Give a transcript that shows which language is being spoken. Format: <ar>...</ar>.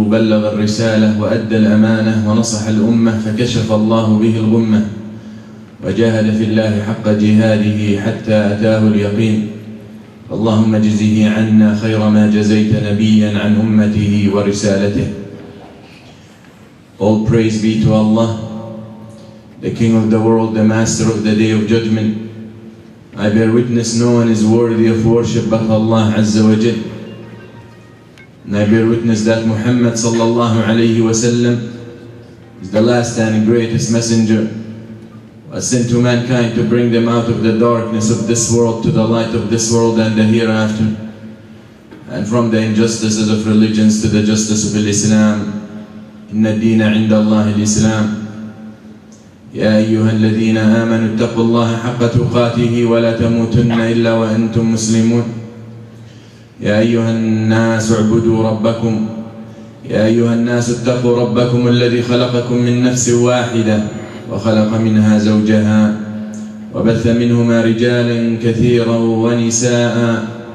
<ar>بلغ الرسالة وأدى الأمانة ونصح الأمة، فكشف الله به الغمة وجاهد في الله حق جهاده حتى أتاه اليقين. اللهم اجزه عنا خير ما جزيت نبيا عن أمته ورسالته.</ar> <en>All praise be to Allah, the King of the world, the Master of the Day of Judgment. I bear witness no one is worthy of worship but Allah Azza wa Jal. And I bear witness that Muhammad sallallahu alayhi wa sallam is the last and greatest messenger, was sent to mankind to bring them out of the darkness of this world to the light of this world and the hereafter, and from the injustices of religions to the justice of Islam.</en> <ar>Inna ad-deena 'inda Allah al-Islam. يا أيها الذين آمنوا اتقوا الله حق تقاته ولا تموتن إلا وأنتم مسلمون. يا أيها الناس اعبدوا ربكم. يا أيها الناس اتقوا ربكم الذي خلقكم من نفس واحدة وخلق منها زوجها وبث منهما رجالا كثيرا ونساء.</ar>